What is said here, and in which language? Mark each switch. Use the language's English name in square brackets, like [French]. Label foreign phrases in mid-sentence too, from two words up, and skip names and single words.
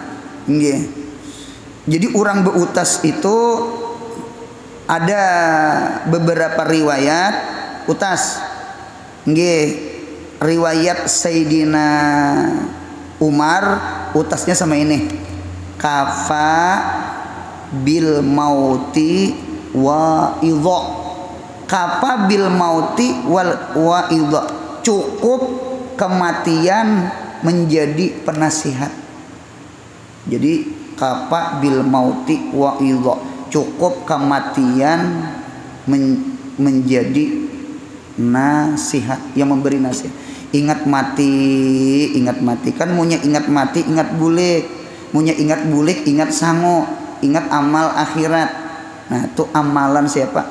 [Indonesian] Jadi orang beutas itu ada beberapa riwayat utas. Riwayat Sayyidina Umar utasnya sama ini. [Arabic] كفى بالموت واعظا. كفى بالموت واعظا. [Indonesian] Cukup kematian menjadi penasihat. [Arabic] Jadi كفى بالموت واعظا. [Indonesian] Cukup kematian menjadi nasihat, yang memberi nasihat. [Banjar] Ingat mati kan, munya ingat mati ingat bulik, munya ingat bulik ingat sango, ingat amal akhirat. [Indonesian] Nah itu amalan siapa?